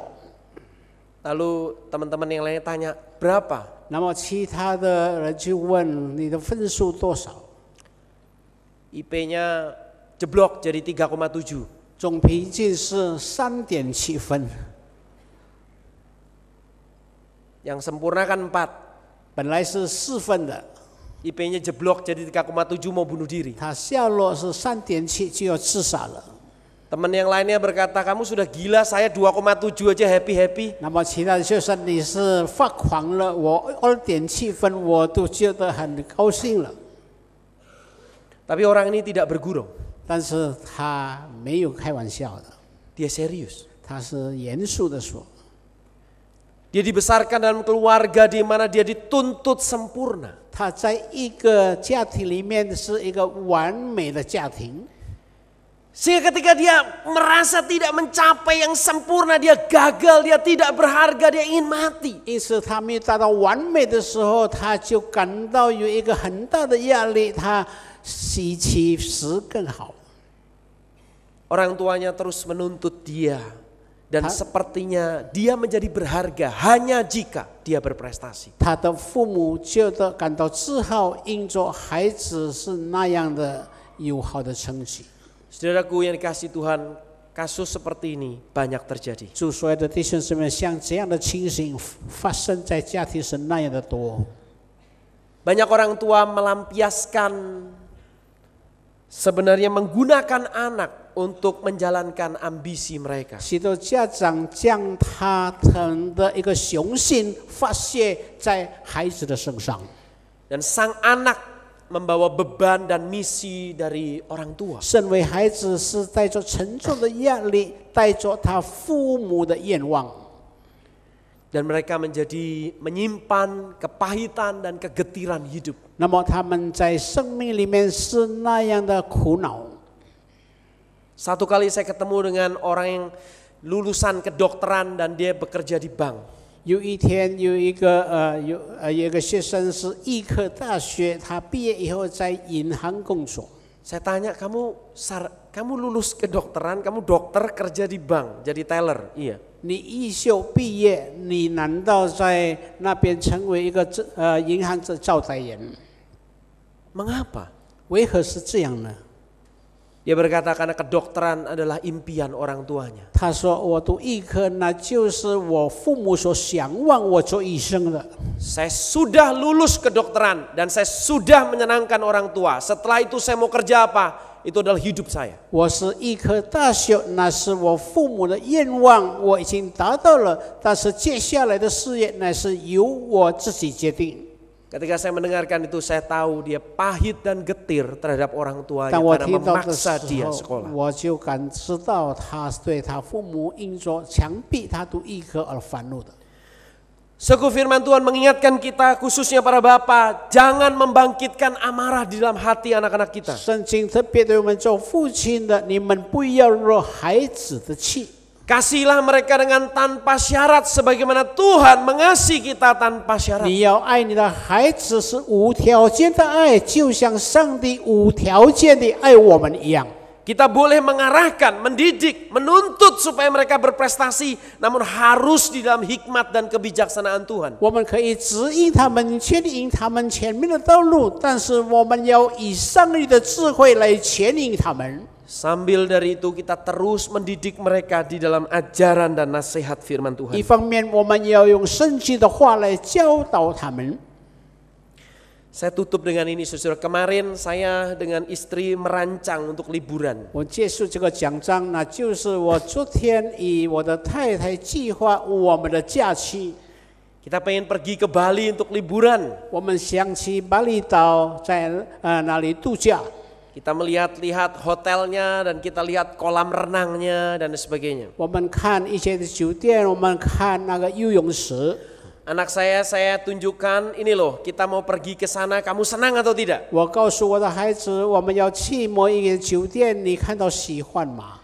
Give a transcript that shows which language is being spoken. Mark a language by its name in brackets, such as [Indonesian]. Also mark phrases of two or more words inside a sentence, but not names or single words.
[Indonesian] Lalu teman-teman yang lainnya tanya, berapa? [Chinese] 那么其他的人就问你的分数多少？ [Indonesian] IP-nya jeblok jadi 3,7. [Chinese] 总平均是3.7分， [Indonesian] Yang sempurna kan 4. [Chinese] 本来是4分的， [Indonesian] IP-nya jeblok jadi 3,7 mau bunuh diri. [Chinese] 他下落是3.7就要自杀了。 [Indonesian] Teman yang lainnya berkata, kamu sudah gila, saya 2,7 aja happy-happy. [Chinese] 那么其他的就说你是发狂了，我2.7分我都觉得很高兴了。 [Indonesian] Tapi orang ini tidak bergurau. [Chinese] 但是他没有开玩笑的， [Indonesian] Dia serius. [Chinese] 他是严肃的说。 [Indonesian] Dia dibesarkan dalam keluarga di mana dia dituntut sempurna. [Chinese] 他在一个家庭里面是一个完美的家庭。 [Indonesian] Sehingga ketika dia merasa tidak mencapai yang sempurna, dia gagal, dia tidak berharga, dia ingin mati. [Chinese] 因此他没有达到完美的时候，他就感到有一个很大的压力，他希其死更好。 [Indonesian] Orang tuanya terus menuntut dia. Dan sepertinya dia menjadi berharga hanya jika dia berprestasi. [Chinese] 他的父母觉得感到自豪，因着孩子是那样的有好的成绩。 [Indonesian] Saudaraku yang dikasihi Tuhan, kasus seperti ini banyak terjadi. [Chinese] 祝所有的弟兄姊妹，像这样的情形发生在家庭是那样的多。 [Indonesian] Banyak orang tua melampiaskan sebenarnya menggunakan anak untuk menjalankan ambisi mereka. [Chinese] 许多家长将他们的一个雄性发泄在孩子的身上， [Indonesian] Dan sang anak membawa beban dan misi dari orang tua. [Chinese] 身为孩子是带着沉重的压力，带着他父母的愿望， [Indonesian] Dan mereka menyimpan kepahitan dan kegetiran hidup. [Chinese] 那么他们在生命里面是那样的苦恼。 [Indonesian] Satu kali saya ketemu dengan orang yang lulusan kedokteran dan dia bekerja di bank. [Chinese] 有一天有一个学生是医科大学，他毕业以后在银行工作。 [Indonesian] Saya tanya, kamu lulus kedokteran, kamu dokter kerja di bank, jadi teller? Iya. [Chinese] 你艺校毕业，你难道在那边成为一个银行的招待员？ [Indonesian] Mengapa? [Chinese] 为何是这样呢？ [Indonesian] Dia berkata karena kedokteran adalah impian orang tuanya. [Chinese] 他说：“我读医科，那就是我父母所向往我做医生的。 [Indonesian] Saya sudah lulus kedokteran dan saya sudah menyenangkan orang tua. Setelah itu saya mau kerja apa? Itu adalah hidup saya. [Chinese] 我是医科大学，那是我父母的愿望，我已经达到了。但是接下来的事业，乃是由我自己决定。” [Indonesian] Ketika saya mendengarkan itu, saya tahu dia pahit dan getir terhadap orang tuanya [Chinese] 当我 [Indonesian] karena [Chinese] 听到的 [Indonesian] memaksa [Chinese] 时 [Indonesian] dia [Chinese] 候， [Indonesian] sekolah. [Chinese] 我就感知到他对他父母因着强逼他读医科而烦怒的。 [Indonesian] Sekutu firman Tuhan mengingatkan kita, khususnya para bapak, jangan membangkitkan amarah di dalam hati anak-anak kita. [Chinese] 圣经特别对我们做父亲的，你们不要惹孩子的气。 [Indonesian] Kasihilah mereka dengan tanpa syarat sebagaimana Tuhan mengasihi kita tanpa syarat. [Chinese] 你要爱你的孩子是无条件的爱，就像上帝无条件的爱我们一样。 [Indonesian] Kita boleh mengarahkan, mendidik, menuntut supaya mereka berprestasi, namun harus di dalam hikmat dan kebijaksanaan Tuhan. [Chinese] 我们可以指引他们，牵引他们前面的道路，但是我们要以上帝的智慧来牵引他们。 [Indonesian] Sambil dari itu kita terus mendidik mereka di dalam ajaran dan nasihat firman [Chinese] 一 [Indonesian] Tuhan. [Chinese] 方面，我们要用圣经的话来教导他们。 [Indonesian] Saya tutup dengan ini, saudara. Kemarin saya dengan istri merancang untuk liburan. [Chinese] 我结束这个讲章，那就是我昨天与我的太太计划我们的假期。 [Indonesian] Kita pengen pergi ke Bali untuk liburan. [Chinese] 我们想去巴厘岛，在那里度假。 [Indonesian] Kita melihat-lihat hotelnya dan kita lihat kolam renangnya dan sebagainya. [Chinese] 我们看一些的酒店，我们看那个游泳池。 [Indonesian] Anak saya tunjukkan, ini loh, kita mau pergi ke sana, kamu senang atau tidak? [Chinese] 我告诉我的孩子，我们要去某一个酒店，你看到喜欢吗？